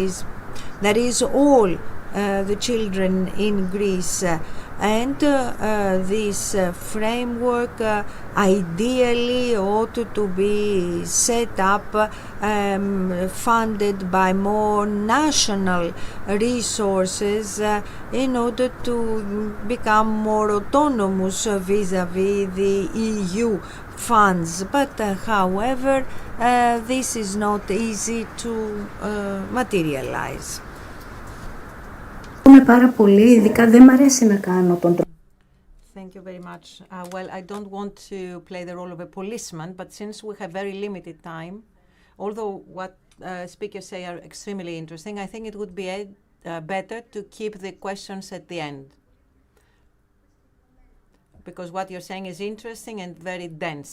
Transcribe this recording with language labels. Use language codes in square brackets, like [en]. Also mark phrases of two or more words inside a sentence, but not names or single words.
[en] That is, all the children in Greece And this framework ideally ought to be set up, funded by more national resources in order to become more autonomous vis-à-vis the EU funds. But however, this is not easy to materialize. [el] Πάρα πολύ, ειδικά δεν μ' αρέσει να κάνω τον [en] Thank you very much. Well, I don't want to play the role of a policeman, but since we have very limited time, although what speakers say are extremely interesting, I think it would be better to keep the questions at the end. Because what you're saying is interesting and very dense.